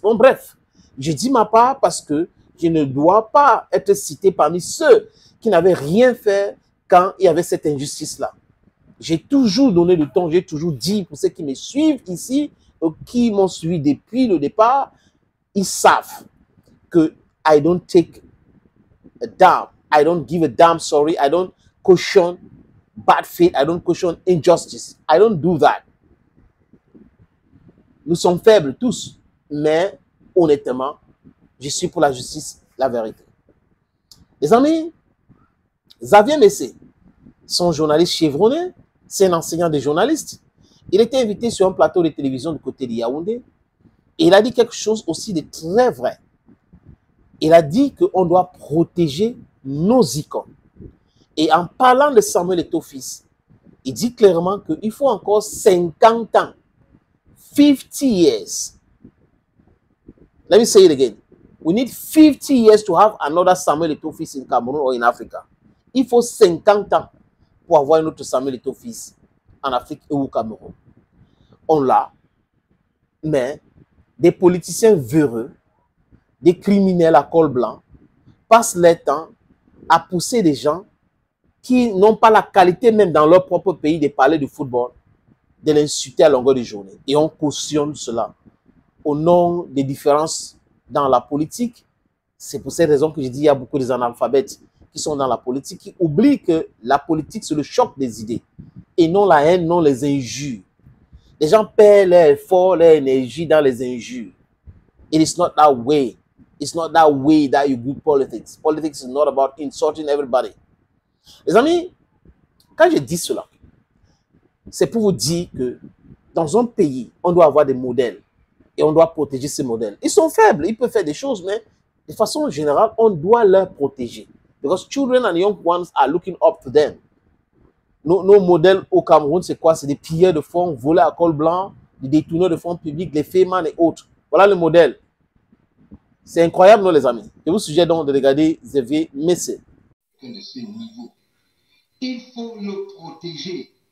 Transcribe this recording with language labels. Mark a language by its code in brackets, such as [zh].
[fr] Bon, bref, je dis ma part parce que je ne dois pas être cité parmi ceux qui n'avaient rien fait quand il y avait cette injustice-là. J'ai toujours donné le ton, j'ai toujours dit pour ceux qui me suivent ici, qui m'ont suivi depuis le départ, ils savent que [en] I don't take a damn. I don't give a damn, sorry. I don't caution bad faith. I don't caution injustice. I don't do that. [fr] Nous sommes faibles tous, mais honnêtement, je suis pour la justice, la vérité. Les amis, Xavier Messé, son journaliste chevronné, c'est un enseignant de journaliste. Il était invité sur un plateau de télévision du côté de Yaoundé et il a dit quelque chose aussi de très vrai. Il a dit qu'on doit protéger nos icônes. Et en parlant de Samuel Eto'o-Fils, il dit clairement qu'il faut encore 50 ans, [en] 50 years. Let me say it again. We need 50 years to have another Samuel Eto'o-Fils in Cameroon or in Africa. [fr] Il faut 50 ans pour avoir un autre Samuel Eto'o-Fils en Afrique et au Cameroun. On l'a, mais des politiciens véreux, des criminels à col blanc, passent leur temps à pousser des gens qui n'ont pas la qualité même dans leur propre pays de parler de football, de l'insulter à longueur de journée. Et on cautionne cela au nom des différences dans la politique. C'est pour cette raison que je dis qu'il y a beaucoup d'analphabètes qui sont dans la politique, qui oublient que la politique, c'est le choc des idées. Et non la haine, non les injures. Les gens perdent leur effort, leur énergie dans les injures. [en] It is not that way. It's not that way that you do politics. Politics is not about insulting everybody. [fr] Les amis, quand je dis cela, c'est pour vous dire que dans un pays, on doit avoir des modèles et on doit protéger ces modèles. Ils sont faibles, ils peuvent faire des choses, mais de façon générale, on doit leur protéger. [en] Because children and young ones are looking up to them. [fr] Nos modèles au Cameroun, c'est quoi? C'est des pilleurs de fonds, volés à col blanc, des détourneurs de fonds publics, les fémans et autres. Voilà le modèle. C'est incroyable, non, les amis? Je vous suggère donc de regarder Xavier Messé. De ce niveau. Il faut le protéger.